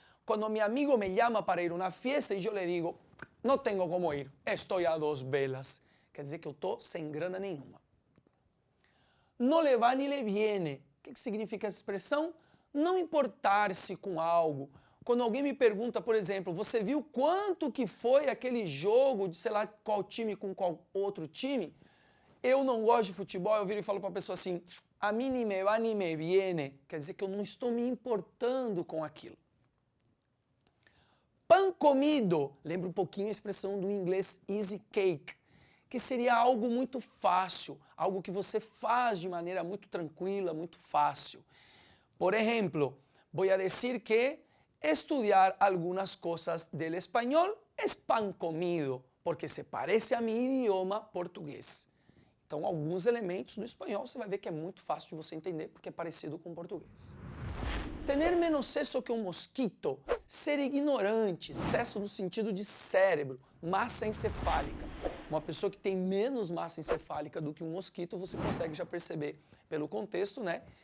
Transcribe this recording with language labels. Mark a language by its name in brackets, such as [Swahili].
[Spanish] Cuando mi amigo me llama para ir a una fiesta y yo le digo, no tengo como ir, estoy a dos velas. [Portuguese] Quer dizer que eu estou sem grana nenhuma. [Spanish] No le va ni le viene. [Portuguese] O que significa essa expressão? Não importar-se com algo. Quando alguém me pergunta, por exemplo, você viu quanto que foi aquele jogo de sei lá qual time com qual outro time? Eu não gosto de futebol, eu viro e falo para a pessoa assim, a mim [Spanish] ni me va ni me viene. [Portuguese] Quer dizer que eu não estou me importando com aquilo. Pan comido, lembra um pouquinho a expressão do inglês easy cake, que seria algo muito fácil, algo que você faz de maneira muito tranquila, muito fácil. Por exemplo, [Spanish] voy a decir que estudiar algunas cosas del español es pan comido, porque se parece a mi idioma portugués. [Portuguese] Então, alguns elementos do espanhol você vai ver que é muito fácil de você entender, porque é parecido com o português. [Spanish] Tener menos seso que [Portuguese] um mosquito, ser ignorante, seso no sentido de cérebro, massa encefálica. Uma pessoa que tem menos massa encefálica do que um mosquito, você consegue já perceber pelo contexto, né?